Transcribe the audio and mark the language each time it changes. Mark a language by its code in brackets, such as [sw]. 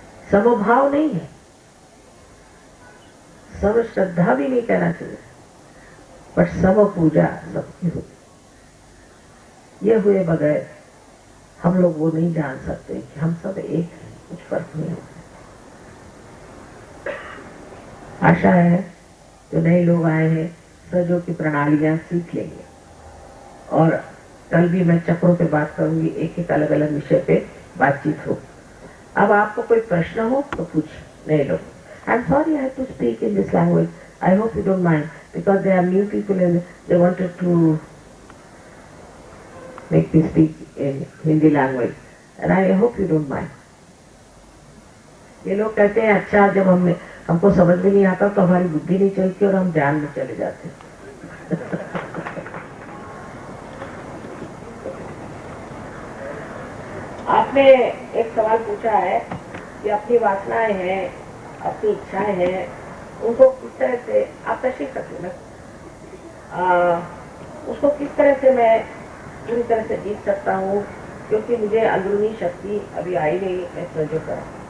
[hi] समभाव नहीं है, सर्व श्रद्धा भी नहीं कहना चाहिए, पर सब पूजा सबकी होती। ये हुए बगैर हम लोग वो नहीं जान सकते कि हम सब एक हैं, कुछ फर्क नहीं होता। आशा है जो नए लोग आए हैं सहयोग की प्रणालियां सीख लेंगे, और कल भी मैं चक्रों पे बात करूंगी, एक एक अलग अलग विषय पे बातचीत हो। अब आपको कोई प्रश्न हो तो पूछ नए लोग। [en] I'm sorry I have to speak in this language. I hope you don't mind, because there are new people and they wanted to make me speak in Hindi language, and I hope you don't mind. [hi] ये लोग कहते हैं अच्छा, जब हमको समझ में नहीं आता तो हमारी बुद्धि नहीं चलती और हम ध्यान में चले जाते हैं। आपने एक सवाल पूछा है कि अपनी वासनाएं हैं, अपनी इच्छाएं हैं, उनको किस तरह से आप तशरीह सकते हैं, उसको किस तरह से मैं पूरी तरह से जीत सकता हूँ, क्योंकि मुझे अंदरूनी शक्ति अभी आई नहीं, मैं सहयोग कर।